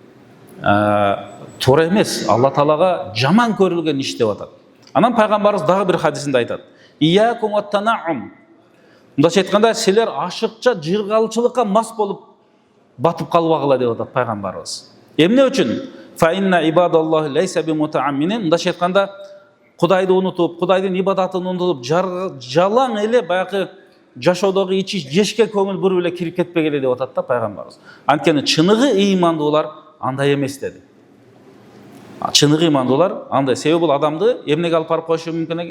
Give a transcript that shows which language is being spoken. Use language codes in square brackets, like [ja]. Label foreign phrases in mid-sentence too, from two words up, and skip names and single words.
[ky] Туура эмес, Алла Таалага жаман көрүлгөн иш деп атат. Анан Пайгамбарыбыз дагы бир хадисинде айтат. [ar] إياكم التنعم. [ky] Мындайча айтканда, силер ашыкча жыргалчылыкка мас болуп батып калбагыла деп атат Пайгамбарыбыз. Эмне үчүн? [ar] فإن عباد الله ليسوا بالمتنعمين. [ky] Мындайча айтканда, Кудайды унутуп, Кудайдын ибадатын унутуп, жалаң эле баягы жашоодогу ичи жешке көңүл буруп эле кирип кетпегиле деп атат да Пайгамбарыбыз. Анткени чыныгы ыймандуулар андай эмес деди. Чыныгы ыймандуулар андай, себеби бул адамды эмнеге алып барып коюшу мүмкүн экен?